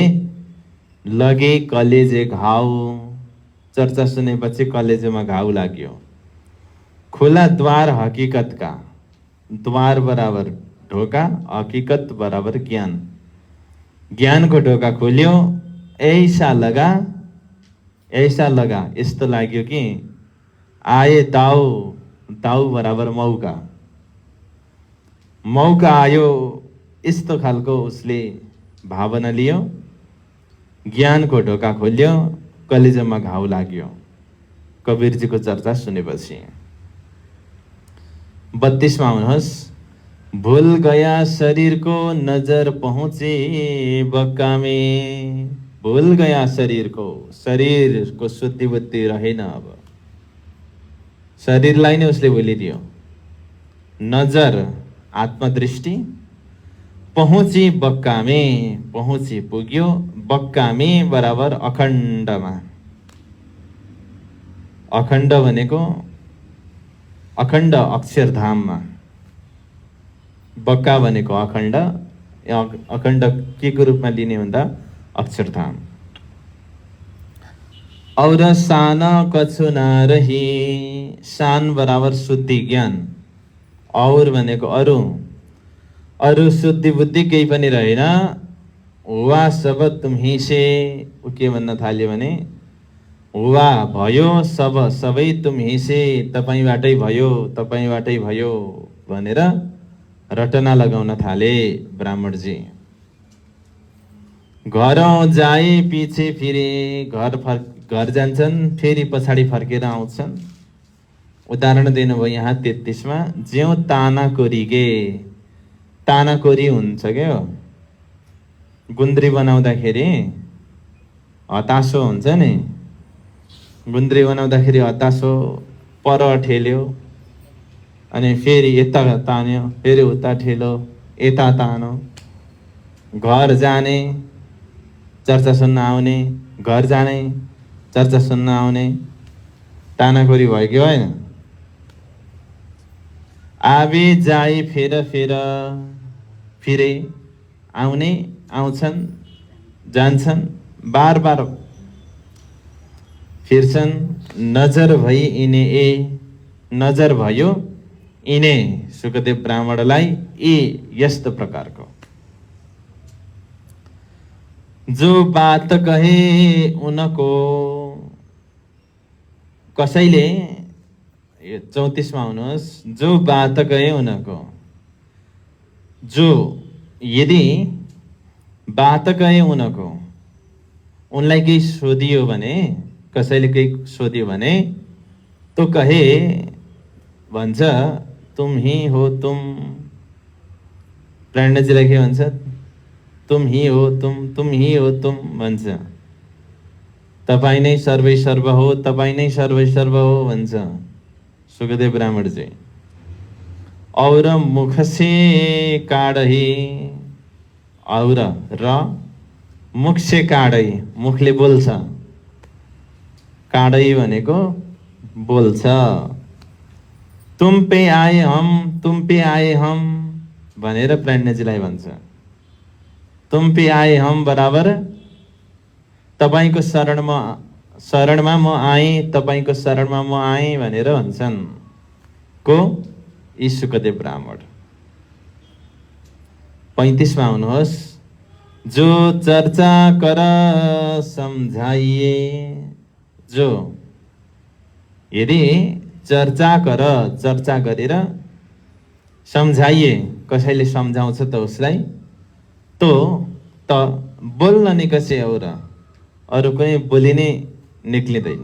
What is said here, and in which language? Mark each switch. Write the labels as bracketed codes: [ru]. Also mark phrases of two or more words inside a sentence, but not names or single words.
[hi] लगे कलेजे घाउ। [ne] चर्चा सुनेपछि कलेजोमा घाउ लाग्यो। [hi] खुला द्वार हकीकतका। [ne] द्वार बराबर ढोका, हकीकत बराबर ज्ञान। ज्ञानको ढोका खोल्यो। [hi] ऐसा लगा [ne] यस्तो लाग्यो [hi] कि आए दाउ, [ne] दाउ बराबर मौका। मौका आयो यस्तो खालको उसले भावना लियो। ज्ञानको ढोका खोल्यो, कलेजोमा घाउ लाग्यो कवीरजीको चर्चा सुनेपछि। 32मा आउनुहोस्। [hi] भूल गया शरीर को नजर पहुँची बक्का में। भूल गया शरीर को [ne] शुद्धि बुद्धि रहेन। अब शरीरलाई नै उसले भुलिदियो। नजर आत्मदृष्टि, [hi] पहुँची बक्का में, [ne] पहुँची पुग्यो, [hi] बक्का में [ne] बराबर अखण्डमा। अखण्ड भनेको अखण्ड अक्षरधाममा। बक्का भनेको अखण्ड, अखण्ड के को रूपमा लिने भन्दा अक्षरधाम। [hi] और सान कछु नरही। [ne] सान बराबर शुद्धि ज्ञान। और भनेको अरु, अरु शुद्धि बुद्धि केही पनि रहेन। [hi] हुआ सब तुम्ही से [ne] ऊ के भन्न थाल्यो भने हुआ भयो सब सबै [hi] तुम्ही से [ne] तपाईँबाटै भयो भनेर रटना लगाउन थाले ब्राह्मणजी। [hi] घर जाए पछि फिरे [ne] घर जान्छन् फेरि पछाडि फर्केर आउँछन्। उदाहरण दिनुभयो यहाँ 33 मा [hi] ज्यौ ताना कोरीगे। [ne] ताना कोरी हुन्छ क्या गुन्द्री बनाउँदाखेरि हतासो हुन्छ नि। गुन्द्री बनाउँदाखेरि हतासो पर ठेल्यो अनि फेरि यता तान्यो फेरि उता ठेल्यो यता तान्यो। घर जाने चर्चा सुन्न आउने घर जाने चर्चा सुन्न आउने तानाकोरी भयो कि होइन। [hi] आवे जाए फेर फिरे [ne] आउने आउँछन् जान्छन् बार बार फिर्छन्। [hi] नजर भई इने [ne] नजर भयो इने सुखदेव ब्राह्मणलाई यस्तो प्रकारको [hi] जो बात कहे उनको [ne] कसैले 34 मा आउनुहोस्। [hi] जो बात कहे उनको [ne] जो यदि [hi] बात कहे उनको [ne] उनलाई केही सोधियो भने कसैले केही सोधियो भने [hi] तो कहे [ne] भन्छ [hi] तुम ही हो तुम। [ne] प्रणजीलाई के भन्छ [hi] तुम ही हो तुम [ne] भन्छ। तपाईं नै सर्वै सर्व हो तपाईं नै सर्वै सर्व हो भन्छ सुखदेव ब्राह्मणजी। [hi] और मुख से काढही [ne] और र [hi] मुख से काढही [ne] मुखले बोल्छ। काढही भनेको बोल्छ। [hi] तुम पे आए हम [ne] भनेर प्रणजीलाई भन्छ। [hi] तुम पे आए हम [ne] बराबर तपाईंको शरणमा म आएँ तपाईंको शरणमा म आएँ भनेर भन्छन् को यी सुखदेव ब्राह्मण। 35 मा आउनुहोस्। [hi] जो चर्चा कर सम्झाइए [ne] जो यदि चर्चा गरेर सम्झाइए कसैले सम्झाउँछ त उसलाई त बोल्न निकसे अरू कुनै बोली नै निक्लिँदैन।